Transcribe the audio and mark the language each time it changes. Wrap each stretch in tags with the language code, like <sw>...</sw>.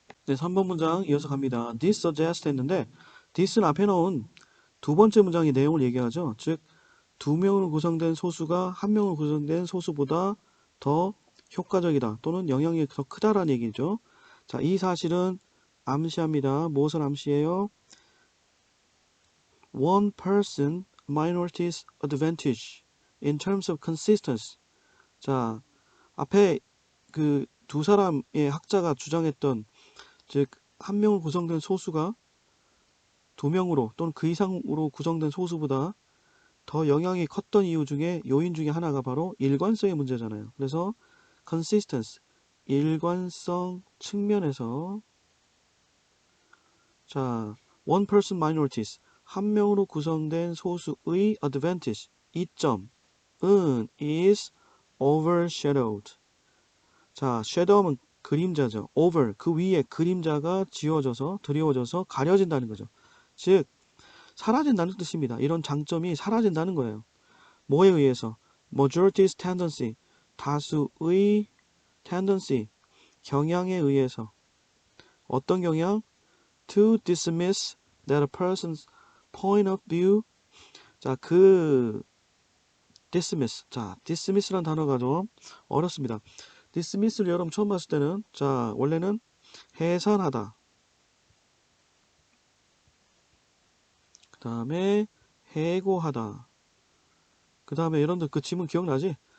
<ko>네, 3번 문장 이어서 갑니다.</ko> <en>This suggests</en> <ko>했는데 this는 앞에 넣은 두 번째 문장의 내용을 얘기하죠. 즉, 두 명으로 구성된 소수가 한 명으로 구성된 소수보다 더 효과적이다 또는 영향력이 더 크다라는 얘기죠. 자, 이 사실은 암시합니다. 무엇을 암시해요?</ko> <en>One person minority's advantage in terms of consistency.</en> <ko>자, 앞에 그 두 사람의 학자가 주장했던 즉 한 명으로 구성된 소수가 두 명으로 또는 그 이상으로 구성된 소수보다 더 영향이 컸던 이유 중에 요인 중에 하나가 바로 일관성의 문제잖아요. 그래서 consistency, 일관성 측면에서 자,</ko> <en>one person minorities,</en> <ko>한 명으로 구성된 소수의 advantage, 이점은</ko> <en>is overshadowed.</en> <ko>자, shadow는 그림자죠. over, 그 위에 그림자가 지워져서 드리워져서 가려진다는 거죠. 즉 사라진다는 뜻입니다. 이런 장점이 사라진다는 거예요. 뭐에 의해서?</ko> <en>majority's tendency,</en> <ko>다수의 tendency, 경향에 의해서. 어떤 경향?</ko> <en>to dismiss that person's point of view.</en> <ko>자, dismiss. 자, dismiss라는 단어가 좀 어렵습니다. dismiss를 여러분 처음 봤을 때는 자, 원래는 해산하다. 그 다음에 해고하다. 그 다음에 여러분들 그 지문 기억나지?</ko>